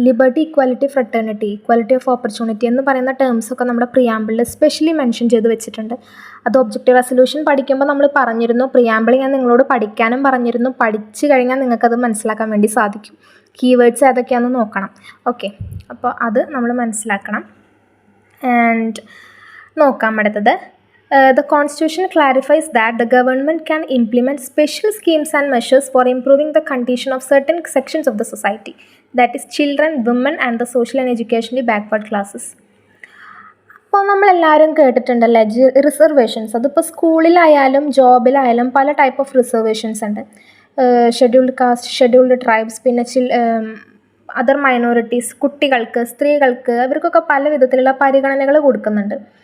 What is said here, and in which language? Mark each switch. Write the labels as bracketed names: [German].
[Malayalam] Liberty, equality, fraternity, equality of opportunity എന്ന് പറയുന്ന ടേംസൊക്കെ നമ്മുടെ പ്രിയാമ്പിളിൽ സ്പെഷ്യലി മെൻഷൻ ചെയ്ത് വെച്ചിട്ടുണ്ട്. അത് ഒബ്ജക്റ്റീവ് റെസൊല്യൂഷൻ പഠിക്കുമ്പോൾ നമ്മൾ പറഞ്ഞിരുന്നു, പ്രിയാമ്പിൾ ഞാൻ നിങ്ങളോട് പഠിക്കാനും പറഞ്ഞിരുന്നു. പഠിച്ചു കഴിഞ്ഞാൽ നിങ്ങൾക്കത് മനസ്സിലാക്കാൻ വേണ്ടി സാധിക്കും. കീവേഡ്സ് ഏതൊക്കെയാണെന്ന് നോക്കണം. ഓക്കെ, അപ്പോൾ അത് നമ്മൾ മനസ്സിലാക്കണം. ആൻഡ് നോക്കാം അടുത്തത്. [English] The Constitution clarifies that the government can implement special schemes and measures for improving the condition of certain sections of the society, that is children, women and the social and educationally backward classes. [Malayalam] അപ്പോൾ നമ്മളെല്ലാവരും കേട്ടിട്ടുണ്ടല്ലേ reservations. അതിപ്പോൾ സ്കൂളിലായാലും ജോബിലായാലും പല type of reservations ഉണ്ട്. Scheduled caste, scheduled tribes, പിന്നെ other minorities, കുട്ടികൾക്ക്, സ്ത്രീകൾക്ക്, ഇവർക്കൊക്കെ പല വിധത്തിലുള്ള പരിഗണനകൾ കൊടുക്കുന്നുണ്ട്.